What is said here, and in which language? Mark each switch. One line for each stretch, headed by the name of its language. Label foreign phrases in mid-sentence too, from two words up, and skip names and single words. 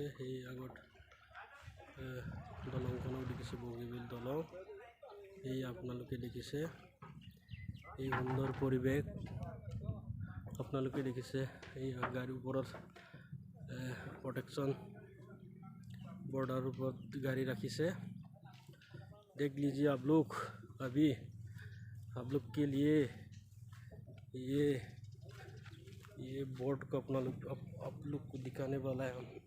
Assamese: সেই আগত দলংখনো দেখিছে, বগীবিল দলং। এই আপোনালোকে দেখিছে, এই সুন্দৰ পৰিৱেশ আপোনালোকে দেখিছে। এই গাড়ীৰ ওপৰত
English: protection border
Assamese: ওপৰত গাড়ী ৰাখিছে।
Hindi: देख लीजिए आप लोग, अभी आप लोग के लिए ये बोर्ड को आप लोग को दिखाने वाला है हम।